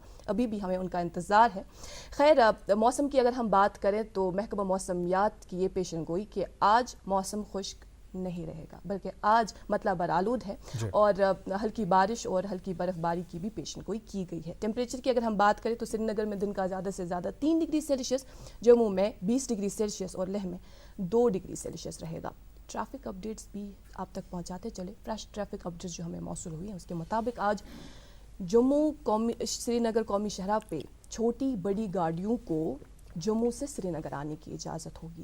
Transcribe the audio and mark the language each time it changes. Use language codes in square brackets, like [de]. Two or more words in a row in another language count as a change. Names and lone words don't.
[ur] ابھی بھی ہمیں ان کا انتظار ہے. خیر, موسم کی اگر ہم بات کریں تو محکمہ موسمیات کی یہ پیشن گوئی کہ آج موسم خشک نہیں رہے گا, بلکہ آج مطلع برآلود ہے اور ہلکی بارش اور ہلکی برف باری کی بھی پیشن گوئی کی گئی ہے. ٹیمپریچر کی اگر ہم بات کریں تو سری نگر میں دن کا زیادہ سے زیادہ 3 [en] degree Celsius, [ur] جموں میں 20 [en] degree Celsius [ur] اور لیہ میں 2 [en] degree Celsius [ur] رہے گا. [en] traffic updates [ur] بھی آپ تک پہنچاتے چلے. [en] fresh traffic updates [ur] جو ہمیں موصول ہوئی ہیں اس کے مطابق آج جموں سری نگر قومی شاہراہ پہ چھوٹی بڑی گاڑیوں کو جموں سے سری نگر آنے کی اجازت ہوگی.